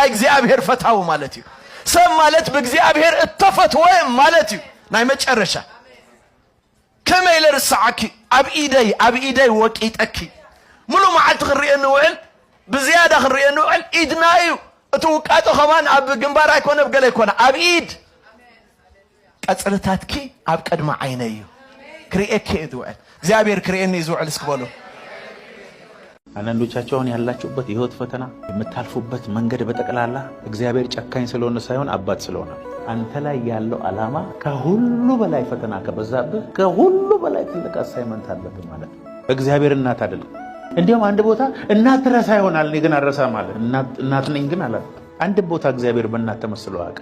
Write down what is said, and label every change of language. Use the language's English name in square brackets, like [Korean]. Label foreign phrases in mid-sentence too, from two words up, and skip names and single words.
[Tigrinya] እግዚአብሔር ፈታዊ ማለት እዩ ሰብ ማለት ብእግዚአብሔር እተፈትወ ማለት እዩ ናይ መጨረሻ ከመይ ልርስዓኪ ኣብ ኢደይ ወቂጠኪ ሙሉእ መዓልቲ ክንሪኦ ንውዕል ብዝያዳ ክንሪኦ ንውዕል ኢድና እዩ እቲ ውቃጦ ኸማን ኣብ ግንባር ኣይኮነ ብገለ ኣይኮነ ኣብ ኢድ ቀፅርታትኪ ኣብ ቅድሚ ዓይነ እዩ ክሪኤኪ እዩ ዝውዕል እግዚአብሔር ክሪኤኒ ዝውዕል እስክበሉ [Amharic] አንዳንዶቻችሁ አሁን ያላችሁበት የህይወት ፈተና የምታልፉበት መንገድ በጠቅላላ እግዚአብሔር ጨካኝ ስለሆነ ሳይሆን አባት ስለሆነ አንተ ላይ ያለው ዓላማ ከሁሉ በላይ ፈተና ከበዛብህ ከሁሉ በላይ ትልቅ አሳይመንት አለብህ ማለት ነው እግዚአብሔር እናት አይደለም እንዲያውም አንድ ቦታ እናት ረሳ ይሆናል እኔ ግን አረሳ ማለት እናት ነኝ ግን አላ አንድ ቦታ እግዚአብሔር በእናት ተመስሎ አቀ